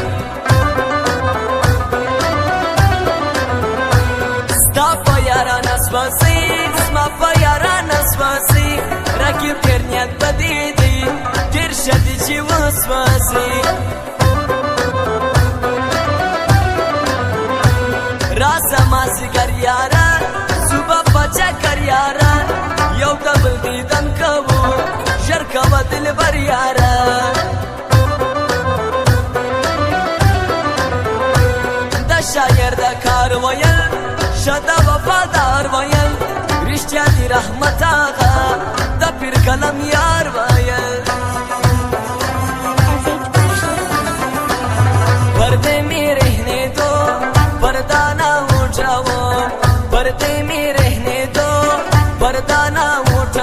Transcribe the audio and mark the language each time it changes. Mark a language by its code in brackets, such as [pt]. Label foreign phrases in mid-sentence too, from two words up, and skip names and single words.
[ps] ستا په یارا نسوسی زما په یارا نسوسی رقیب ډېر نیت بدې دی ډېر شدي چې وسوسې راسه مازدیګر یاره صبح بچا کر یارا یو دبل دیدن کوو ژر کوه دلبر یارا د شاعر د کار ویل شه د وفادار ویل رښتیا دي رحمت آغا د پیر قلم یار ویل [hi] पर्दे में रहने दो पर्दा ना उठाओ पर्दे में रहने दो पर्दा ना